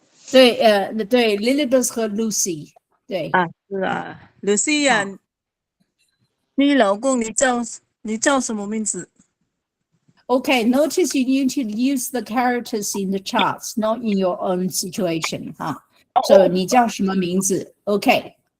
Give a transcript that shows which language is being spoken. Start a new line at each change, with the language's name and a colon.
Chinese: 对，Lilibeth 和 Lucy， 对。是啊 ，Lucia， 你老公你叫什么名字
English: Okay, notice you need to use the characters in the charts, not in your own situation, 哈。
Chinese: So 你叫什么名字 ？Okay.